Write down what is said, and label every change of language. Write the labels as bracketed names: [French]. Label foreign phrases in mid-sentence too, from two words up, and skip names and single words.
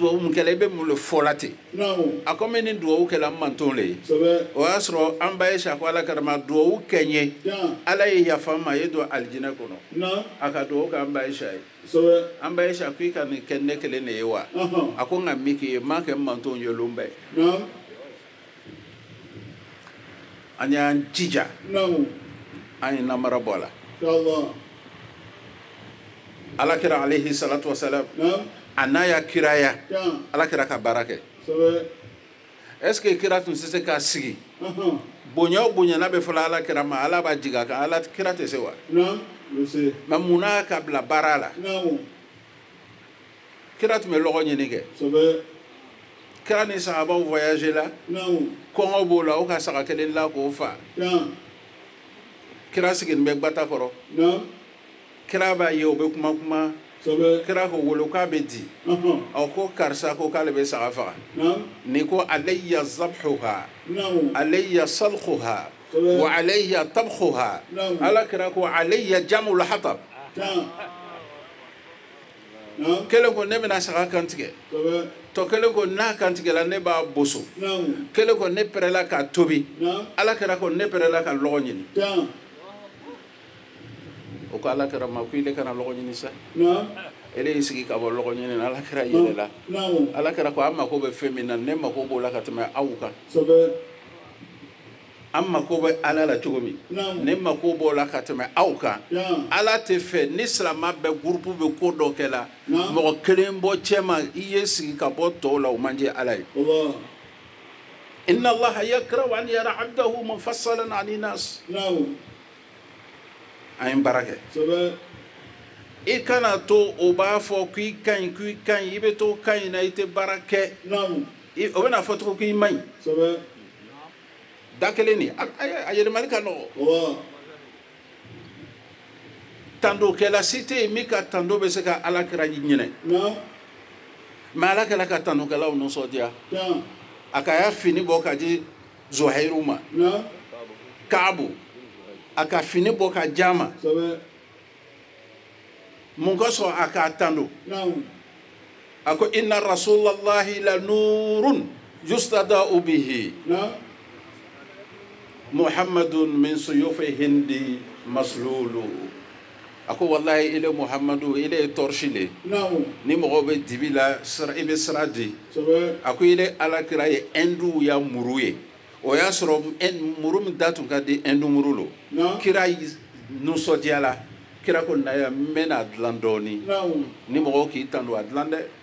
[Bambara] dugawu mun kɛla i bɛ mun de fɔla ten a ko min ni dugawu kɛla n manton le ye o y'a sɔrɔ an ba Aisha ko ala kira ma dugawu kɛ n ye ala ye yafa n ma a ye don alijinɛ kɔnɔ a ka dugawu kɛ an ba Aisha ye an ba Aisha ko i ka nin kɛ ne kelen de ye wa a ko nka min k'i ye n m'a kɛ n manton ye lon bɛɛ an y'an jija an ye namara bɔ a la alakira [Arabic] عليه الصلاة والسلام [Bambara] a n'a ya kiraya alakira ka baara kɛ [French] est-ce que [Bambara] kira tun tɛ se k'a sigi bonya o bonya n'a bɛ fɔla alakira ma ala b'a jigin a kan ala kira tɛ se wa mais mun na ka bila baara la kira tun bɛ lɔgɔ ɲini kɛ kira ni sahabaw voyager la kɔngɔ b'o la o ka saga kelen la k'o fa kira sigilen bɛ gbata kɔrɔ kira b'a ye o bɛ kuma kira ko wolo k'a bɛ di ko karisa ko k'ale bɛ saga faga ni ko [Arabic] عليّ ذبحها عليّ سلخها و عليّ طبخها [Bambara] ala kira ko [Arabic] عليّ جمع الحطب [Bambara] kelen ko ne bɛna saga kantigɛ tɔ kelen ko n'a kantigɛla ne b'a boso kelen ko ne pɛrɛla k'a tobi ala kira ko ne pɛrɛla ka lɔgɔ ɲini o ko ala kira ma ko ile kana lɔgɔ ɲini sa ele y'i sigi ka bɔ lɔgɔ ɲini na ala kira yɛlɛla ala kira ko an mako bɛ fɛn min na ne mako b'o la ka tɛmɛ aw kan an mako bɛ ala la cogo min ne mako b'o la ka tɛmɛ aw kan ala tɛ fɛ ni silamɛ bɛɛ gurupu bɛ ko dɔ kɛ la mɔgɔ kelen bɔ cɛ ma i ye sigi ka bɔ tɔw la o man di ala ye [Arabic] إن الله يكره أن يرى عبده مفصلا عن الناس [Bambara] an ye baara kɛ i kana to o b'a fɔ k'i ka ɲi i bɛ to ka ɲi na i tɛ baara kɛ o bɛna fɔ cogo k'i man ɲi da kelen ni a yɛlɛmali ka nɔgɔ tandokɛla si tɛ yen min ka tando bɛ se ka ala kira ɲinɛ mais ala kɛla ka tandokɛlaw nisɔndiya a ka y'a fini bɔ ka di Zuhairu ma Kaabu a ka fini bɔ ka di a ma mun ka sɔn a k'a tando a ko [Arabic] إن رسول الله لنور يستضاء به محمد من سيوف الهند [Bambara] maslulu a ko wallahi ile muhammadu ile torche le ni mɔgɔ bɛ dibi la i bɛ sira di a ko ile alakira ye hindu ya muru ye o y'a sɔrɔ muru min da tun ka di hindu muru lo kira nisɔndiya la kira ko na ya n bɛna dilan dɔɔni ni mɔgɔ k'i tando a dilan dɛ